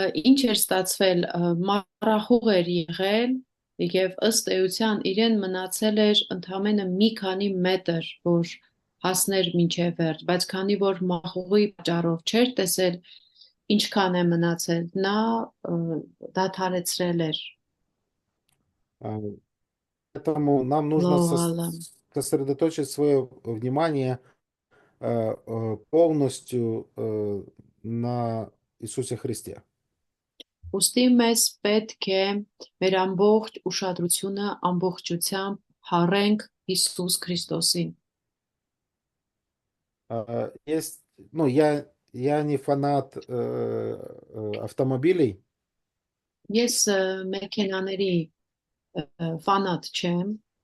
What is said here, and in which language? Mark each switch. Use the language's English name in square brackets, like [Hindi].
[Armenian] Ինչ էր ստացվել, մառախուղ էր եղել եւ ըստ էության իրեն մնացել էր ընդամենը մի քանի մետր, որ հասներ մինչև վերջ, բայց քանի որ մախուղի պատճառով չէր տեսել ինչքան է մնացել, նա դադարեցրել էր [Russian] Поэтому нам нужно [Armenian] լողալը։ [Russian] сосредоточить свое внимание полностью на Иисусе Христе. [Armenian] Ուստի մեզ պետք է մեր ամբողջ ուշադրությունը ամբողջությամբ հառենք Հիսուս Քրիստոսին։ [Russian] Есть, ну, я не фанат автомобилей, [Armenian] Ես մեքենաների ֆանատ չեմ,